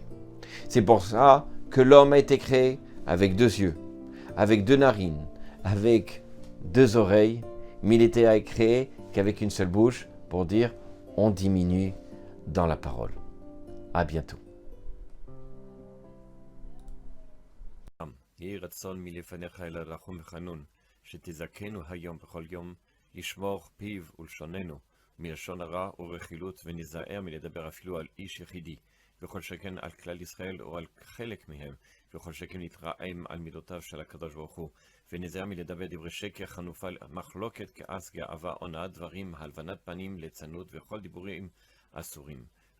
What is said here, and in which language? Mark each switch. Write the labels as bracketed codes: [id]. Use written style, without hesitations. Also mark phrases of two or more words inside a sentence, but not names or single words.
[fr] C'est pour ça que l'homme a été créé avec 2 yeux, avec 2 narines, avec 2 oreilles, mais il était créé qu'avec une seule bouche pour dire on diminue dans la parole. À bientôt. [he] יהי רצון מלפניך אל הרחום וחנון, שתזכנו היום בכל יום, לשמור פיו ולשוננו, מלשון הרע ורכילות, ונזהר מלדבר אפילו על איש יחידי, וכל שכן על כלל ישראל או על חלק מהם, וכל שכן נתרעם על מידותיו של הקדוש ברוך הוא, ונזהר מלדבר דברי שקר, חנופה, מחלוקת, כעס, גאווה, הונאת דברים, הלבנת פנים, ליצנות, וכל דיבורים אסורים.